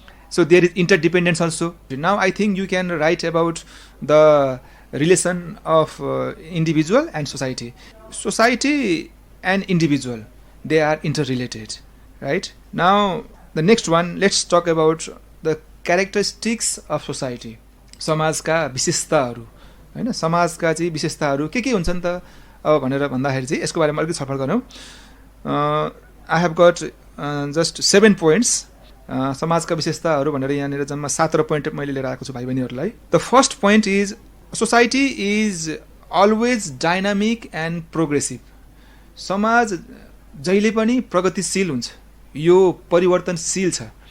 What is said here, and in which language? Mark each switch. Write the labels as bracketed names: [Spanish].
[English] So there is interdependence also. Now I think you can write about the relation of individual and society. Society and individual, they are interrelated, right? Now the next one, let's talk about the characteristics of society. [Nepali] समाजका विशेषताहरू, हैन? समाजका चाहिँ विशेषताहरू के हुन्छन् त भनेर भन्दाखेरि चाहिँ यसको बारेमा अलिकति छलफल गरौँ. [English] I have got just 7 points. [Nepali] समाजका विशेषताहरू भनेर यहाँनिर जम्मा 17 पोइन्ट मैले लिएर आएको छु भाइ बहिनीहरूलाई. [English] The first point is society is always dynamic and progressive. [Nepali] समाज जहिले पनि प्रगतिशील हुन्छ, यो परिवर्तनशील छ.